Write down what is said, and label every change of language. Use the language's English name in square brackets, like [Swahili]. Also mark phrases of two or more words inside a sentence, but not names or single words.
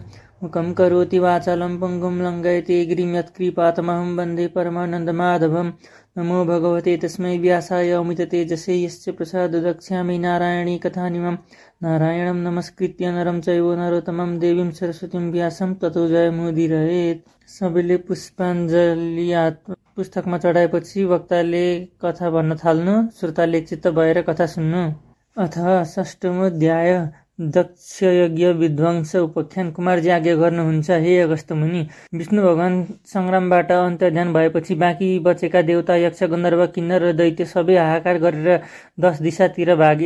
[Sanskrit] मुखं करोति वाचालं पङ्गुं लङ्घयते गिरिं यत्कृपातमहं वन्दे परमानन्दमाधवम्। नमो भगवते तस्मै व्यासाय अमिततेजसे यस्य प्रसाददक्ष्यामि नारायणी कथानिमं। नारायणं नमस्कृत्य नरं चैव नरोत्तमं देवीं सरस्वतीं व्यासं ततो जयमुदीरयेत्। [Nepali] सबैले पुष्पाञ्जली पुस्तकमा चढाएपछि वक्ताले कथा भन्न थाल्नु, श्रोताले चित्त भएर कथा सुन्नु। [Sanskrit] अथ षष्ठमोऽध्याय। [Nepali] दक्ष यज्ञ विध्वंस उपाख्यान। कुमारजी आज्ञा गर्नुहुन्छ, हे अगस्त्य मुनि। विष्णु भगवान संग्रामबाट अन्तर्ध्यान भएपछि बाँकी बचेका देवता यक्ष गन्धर्व किन्नर र दैत्य सबै हाहाकार गरेर 10 दिशातिर भागे।